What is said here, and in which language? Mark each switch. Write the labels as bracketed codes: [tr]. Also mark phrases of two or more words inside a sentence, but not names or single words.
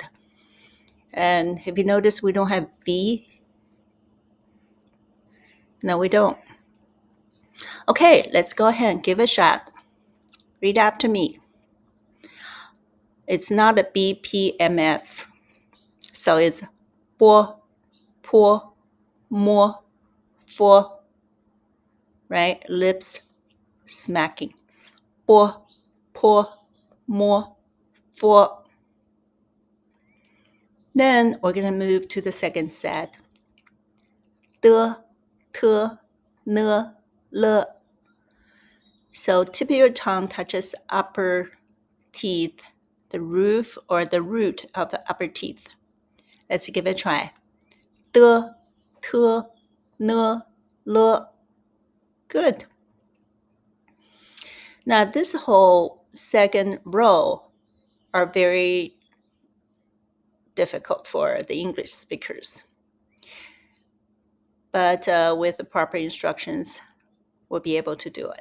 [en] And have you noticed we don't have V? No, we don't. Okay, let's go ahead and give it a shot. Read after me. It's not a BPMF. So it's bo, [zh] po, mo, fo, [en] right? Lips smacking. Bo, [zh] po, mo, fo. [en] Then we're going to move to the second set. [zh] De, te, ne, le. [en] So tip of your tongue touches upper teeth, the roof or the root of the upper teeth. Let's give it a try. De, [zh] te, ne, le. [en] Good. Now this whole second row are very difficult for the English speakers. But with the proper instructions, we'll be able to do it.